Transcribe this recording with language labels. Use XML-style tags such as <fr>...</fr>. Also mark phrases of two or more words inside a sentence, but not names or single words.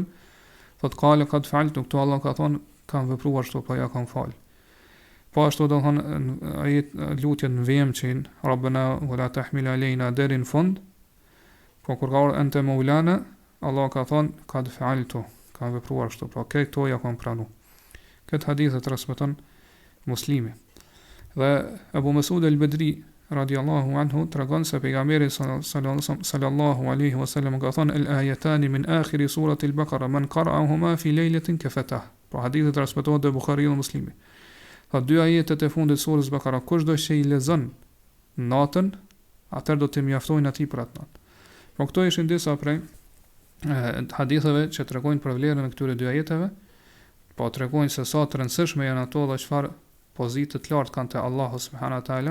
<ar>Thot قال قد فعلت,</ar> <sq>këtu Allah ka thonë kanë vepruar kështu, po ja kanë fal. Po ashtu do thonë ajet lutjet në vemçin</sq> <ar>ربنا ولا تحمل علينا</ar> <sq>deri në fund. Po kur ka ardhur</sq> <ar>أنت مولانا,</ar> <sq>Allah ka thonë</sq> <ar>قد فعلت,</ar> <sq>kanë vepruar kështu, pra këto ja kanë pranuar. Këtë hadith e transmeton Muslimi.</sq> <ar>Dhe Abu Mas'ud al-Badri رضي الله عنه</ar> <sq>tregon se pejgamberi</sq> <ar>صلى الله عليه وسلم</ar> <sq>ka thonë</sq> <ar>الآيتان من آخر سورة البقرة من قرأهما في ليلة كفتاه.</ar> <sq>Pra hadithi transmetohet te Buhariu dhe Muslimi. Tha dy ajetet e fundit surës Baqara, kush do që i lexon natën, atëherë do të mjaftojnë atij për atë natë. Po këto ishin disa prej haditheve që tregojnë për vlerën e këtyre dy ajeteve, po tregojnë se sa të rëndësishme janë ato dhe çfarë pozitë të lartë kanë te Allahu</sq> <ar>سبحانه تعالى.</ar>